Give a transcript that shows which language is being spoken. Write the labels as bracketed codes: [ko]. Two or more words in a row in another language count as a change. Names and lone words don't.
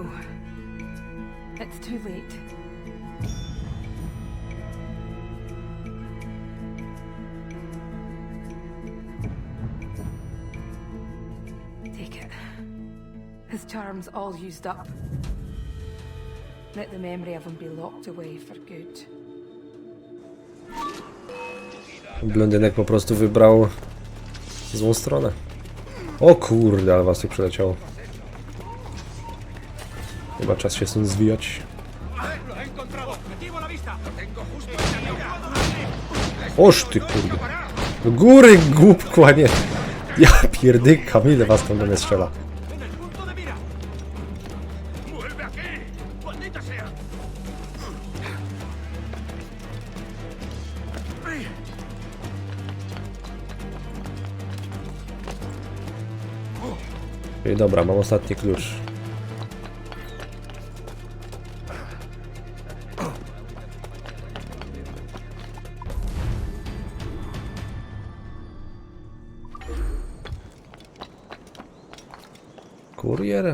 [en] It's too late. Take it. His charm's all used up. Let the memory of him be locked away for good. [pl] Blondynek po prostu wybrał złą stronę. O kurde, ale was tu przeleciało. Chyba czas się stąd zwijać. [es] Lo he encontrado. Objetivo a la vista. Lo tengo justo aquí. ¡Puedo darle! [pl] Oż ty kurde. Do góry, głupku, a nie... Ja pierdykam, ile was tam do mnie strzela. [es] En el punto de mira. ¡Vuelve aquí! ¡Maldita sea! [pl] Czyli dobra, mam ostatni klucz. Kurier?